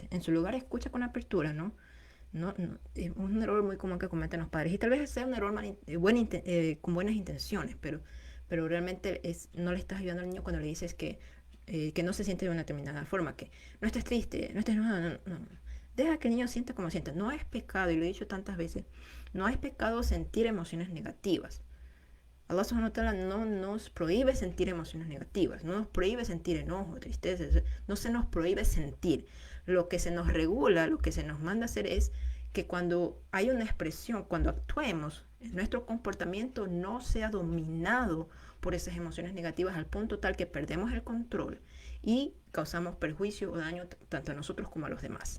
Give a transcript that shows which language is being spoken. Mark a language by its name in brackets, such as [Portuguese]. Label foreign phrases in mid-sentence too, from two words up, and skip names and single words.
[Spanish] En su lugar, escucha con apertura, ¿no? No, no, es un error muy común que cometen los padres y tal vez sea un error con buenas intenciones, pero realmente no le estás ayudando al niño cuando le dices que no se siente de una determinada forma, que no estés triste, no estés enojado, no, no, no. Deja que el niño sienta como sienta. No es pecado, y lo he dicho tantas veces, no es pecado sentir emociones negativas. [Arabic] الله سبحانه وتعالى [Spanish] no nos prohíbe sentir emociones negativas, no nos prohíbe sentir enojo, tristeza, no se nos prohíbe sentir. Lo que se nos regula, lo que se nos manda hacer es que cuando hay una expresión, cuando actuemos, nuestro comportamiento no sea dominado por esas emociones negativas al punto tal que perdemos el control y causamos perjuicio o daño tanto a nosotros como a los demás.